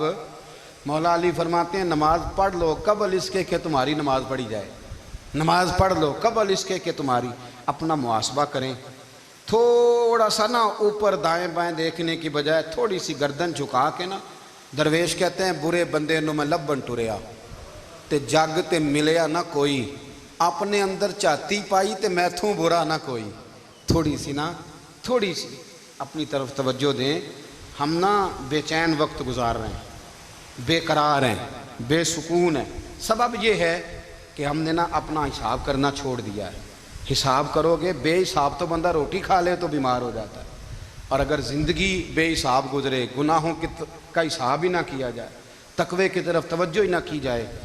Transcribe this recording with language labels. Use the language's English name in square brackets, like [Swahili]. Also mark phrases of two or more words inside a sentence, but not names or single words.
[Urdu] مولا علی فرماتے ہیں نماز پڑھ لو قبل اس کے کہ تمہاری نماز پڑھی جائے، نماز پڑھ لو قبل اس کے کہ تمہاری۔ اپنا محاسبہ کریں، تھوڑا سا نا اوپر دائیں بائیں دیکھنے کی بجائے تھوڑی سی گردن جھکا کے نا، درویش کہتے ہیں [Punjabi] برے بندے نو میں لبن ٹریا تے جگ تے ملیا نہ کوئی، اپنے اندر چاتی پائی تے میتھوں برا نہ کوئی۔ [Urdu] تھوڑی سی نا، تھوڑی سی اپنی طرف توجہ دیں۔ ہم نا بے چین وقت گزار رہے ہیں، بے قرار ہیں، بے سکون ہیں، سبب یہ ہے کہ ہم نے نا اپنا حساب کرنا چھوڑ دیا ہے۔ حساب کرو گے، بے حساب تو بندہ روٹی کھا لے تو بیمار ہو جاتا ہے، اور اگر زندگی بے حساب گزرے، گناہوں کا حساب ہی نہ کیا جائے، تقوی کی طرف توجہ ہی نہ کی جائے،